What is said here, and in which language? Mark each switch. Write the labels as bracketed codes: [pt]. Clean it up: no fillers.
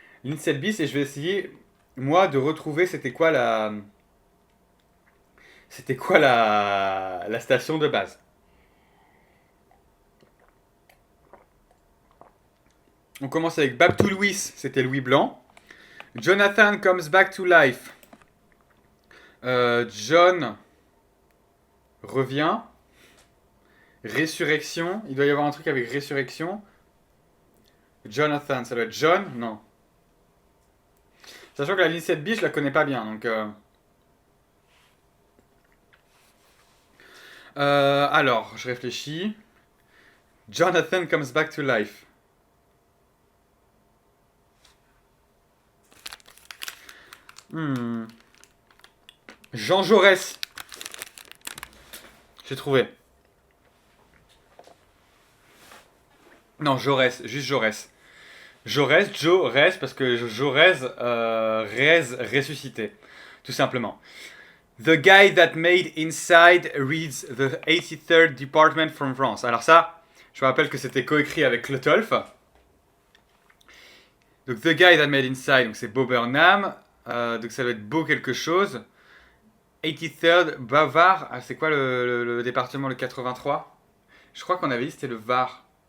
[fr] Ligne 7 bis et je vais essayer, moi, de retrouver c'était quoi la station de base. On commence avec [en] Back to Louis, [fr] c'était Louis Blanc. [en] Jonathan comes back to life. [fr] John revient. Résurrection, il doit y avoir un truc avec résurrection. Jonathan, ça doit être John. Non. Sachant que la ligne 7 bis, je la connais pas bien, donc. Alors, je réfléchis. [en] Jonathan comes back to life. [fr] Hmm. Jean Jaurès. J'ai trouvé. Non, Jaurès, juste Jaurès. Jaurès, Jaurès, parce que Jaurès, ressuscité. Tout simplement. [en] The guy that made Inside reads the 83rd Department from France. [fr] Alors ça, je me rappelle que c'était coécrit avec Clotolf. Donc [en] The Guy That Made Inside, [fr] donc c'est Bo Burnham. Donc ça doit être Beau quelque chose. 83rd, Bavard. Ah, c'est quoi le département, le 83? Je crois qu'on avait dit c'était le Var.